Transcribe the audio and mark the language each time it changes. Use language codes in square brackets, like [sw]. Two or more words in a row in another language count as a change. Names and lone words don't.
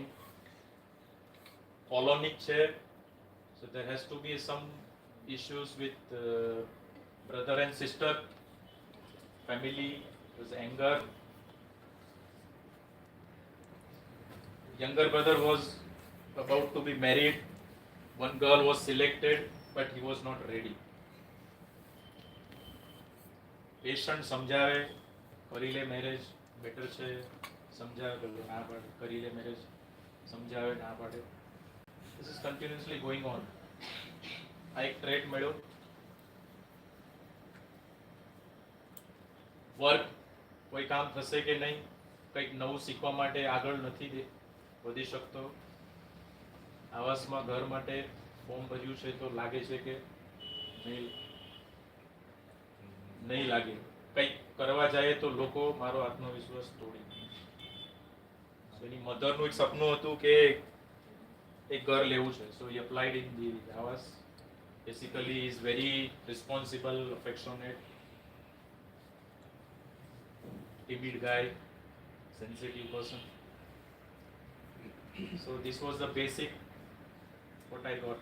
[en] Colonic chair, so there has to be some issues with brother and sister, family, was anger. Younger brother was about to be married. One girl was selected, but he was not ready. [gu] Patient સમજાવે કરી લે [en] marriage better [gu] છે, સમજાવે ના પાડે, કરી લે મેરેજ સમજાવે ના પાડે. [en] This is continuously going on. [gu] આ એક ટ્રેટ મળ્યો. વર્ક કોઈ કામ થશે કે નહીં, કંઈક નવું શીખવા માટે આગળ નથી વધી શકતો. આવાસમાં ઘર માટે ફોર્મ ભર્યું છે તો લાગે છે કે નહીં લાગે. કંઈક કરવા જાય તો લોકો મારો આત્મવિશ્વાસ તોડી. એની મધરનું એક સપનું હતું કે એક ઘર લેવું છે. [en] સો he applied in the આવાસ. Basically he is very responsible, affectionate, timid guy, sensitive person. So this was the basic what I got.